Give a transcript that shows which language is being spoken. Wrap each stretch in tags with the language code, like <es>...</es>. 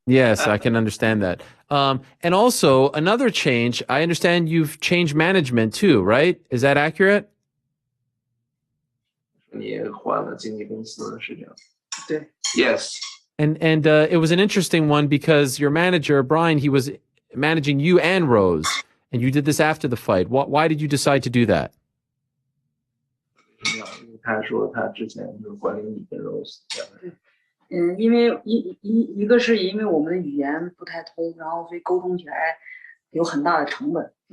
<en>Yes, I can understand that. And also another change. I understand you've changed management too, right? Is that accurate?</en> <zh>你换了经纪公司是这样。对。</zh> <en>Yes. And it was an interesting one because your manager Brian, he was managing you and Rose, and you did this after the fight. Why did you decide to do that?</en> <zh>他说他之前是管理你跟 Rose 这样的。因为一个是因为我们的语言不太通，然后所以沟通起来有很大的成本。</zh>